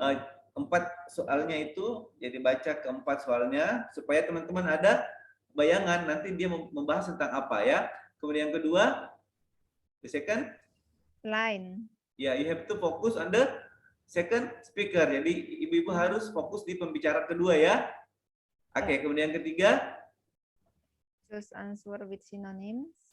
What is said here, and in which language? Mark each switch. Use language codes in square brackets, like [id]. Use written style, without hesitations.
[id] 4 soalnya itu. Jadi baca ke-4 soalnya supaya teman-teman ada bayangan nanti dia membahas tentang apa ya. Kemudian yang kedua, [en] the second Line. ya, you have to focus on the second speaker. [id] Jadi ibu-ibu harus fokus di pembicara kedua ya. Oke, kemudian yang ketiga, [en] Choose answer with synonyms.